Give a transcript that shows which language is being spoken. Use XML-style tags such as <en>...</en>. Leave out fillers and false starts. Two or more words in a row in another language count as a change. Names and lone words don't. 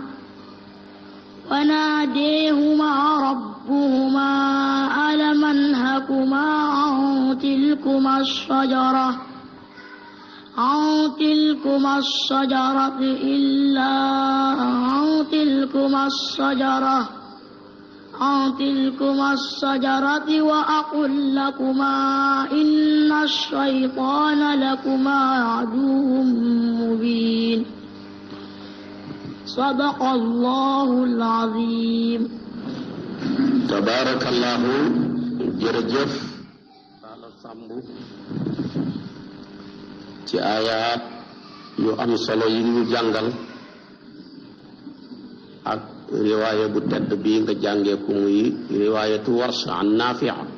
<ar>وناديهما ربهما ألم أنهكما عن تلكما الشجرة وأقل لكما إن الشيطان لكما عدو مبين. صدق الله العظيم. tabarakallahu.</ar> <wo>jërëjëf Taala Sàmb ci aayaat yu am solo yi ñu jàngal ak riwaaya bu tedd bi nga jàngee ko muy riwaayatu Warsh an Naafi'.</wo>